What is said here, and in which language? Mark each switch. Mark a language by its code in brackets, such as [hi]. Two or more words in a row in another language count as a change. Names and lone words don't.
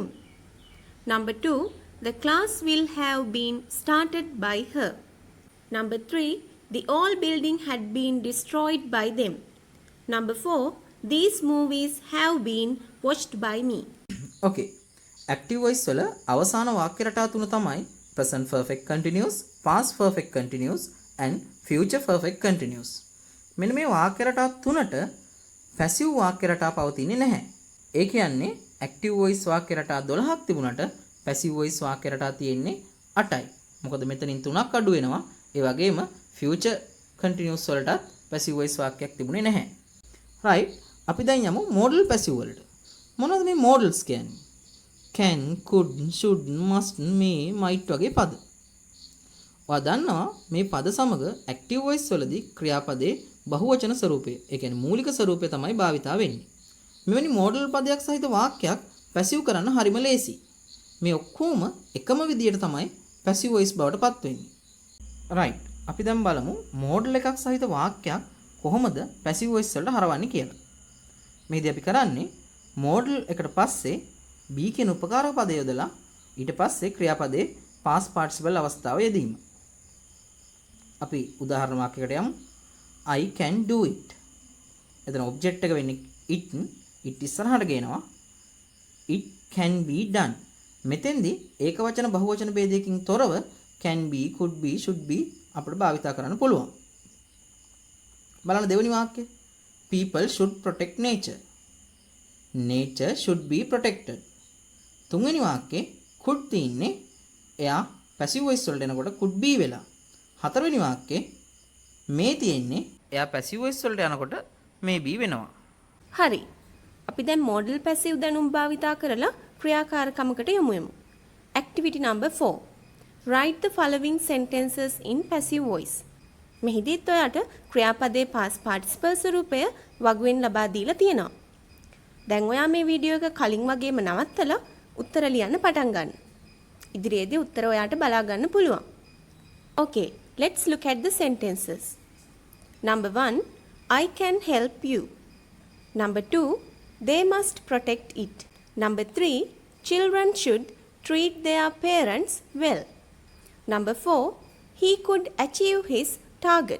[en] Number 2. The class will have been started by her. Number 3. The old building had been destroyed by them. Number 4. These movies have been watched by me. Okay. Active voice [si] වල අවසාන වාක්‍ය රටා තුන තමයි [en] present perfect continuous, past perfect continuous and future perfect continuous. [si] මෙන්න මේ වාක්‍ය රටා තුනට passive වාක්‍ය රටා පවතින්නේ නැහැ. ඒ කියන්නේ [en] active voice [si] වාක්‍ය රටා 12ක් තිබුණට [en] passive voice [si] වාක්‍ය රටා තියෙන්නේ 8යි. මොකද මෙතනින් 3ක් අඩු වෙනවා. ඒ වගේම [en] future continuous [si] වලටත් [en] passive voice [si] වාක්‍යයක් තිබුණේ නැහැ. right. අපි දැන් යමු [en] modal passive [si] වලට. මොනවද මේ modals කියන්නේ? [en] can, could, should, must, may, might [si] වගේ පද. ඔයා දන්නවා මේ පද සමග [en] active voice [si] වලදී ක්‍රියාපදයේ බහුවචන ස්වරූපය, ඒ කියන්නේ මූලික ස්වරූපය තමයි භාවිතා වෙන්නේ. මෙවැනි modal පදයක් සහිත වාක්‍යයක් passive කරන්න හරිම ලේසි. මේ ඔක්කොම එකම විදියට තමයි [en] passive voice [si] බවට පත් වෙන්නේ. right. අපි දැන් බලමු modal එකක් සහිත වාක්‍යයක් කොහොමද [en] passive voice [si] වලට හරවන්නේ කියලා. මේදී අපි කරන්නේ modal එකට පස්සේ be කියන උපකාරක පදය යොදලා ඊට පස්සේ ක්‍රියාපදයේ [en] past participle [si] අවස්ථාව යෙදීම. අපි උදාහරණ වාක්‍යයකට යමු. [en] I can do it. [si] එතන object එක වෙන්නේ it ඉස්සරහට ගේනවා. [en] It can be done. [si] මෙතෙන්දී ඒකවචන බහුවචන ભેදයකින් තොරව [en] can be, could be, should be [si] අපිට භාවිතා කරන්න පුළුවන්. බලන්න දෙවෙනි වාක්‍යය. [en] People should protect nature. Nature should be protected. [si] තුන්වෙනි වාක්‍යයේ could තියෙන්නේ එයා [en] passive voice [si] වලට එනකොට [en] could be [si] වෙලා. හතරවෙනි වාක්‍යයේ may තියෙන්නේ එයා [en] passive voice [si] වලට යනකොට [en] may be [si] වෙනවා. හරි. අපි දැන් [en] modal passive [si] දැනුම් භාවිතා කරලා ක්‍රියාකාරකමකට යමු. [en] Activity number 4. Write the following sentences in passive voice. [si] මෙහිදීත් ඔයාට ක්‍රියාපදයේ [en] past participle [si] ස්වරූපය වගුවෙන් ලබා දීලා තියෙනවා. දැන් ඔයා මේ වීඩියෝ එක කලින් වගේම නවත්තලා උත්තර ලියන්න පටන් ගන්න. ඉදිරියේදී උත්තර ඔයාට බලා ගන්න පුළුවන්. [en] Okay, let's look at the sentences. Number 1, I can help you. Number 2, they must protect it. Number 3, children should treat their parents well. Number 4, he could achieve his target.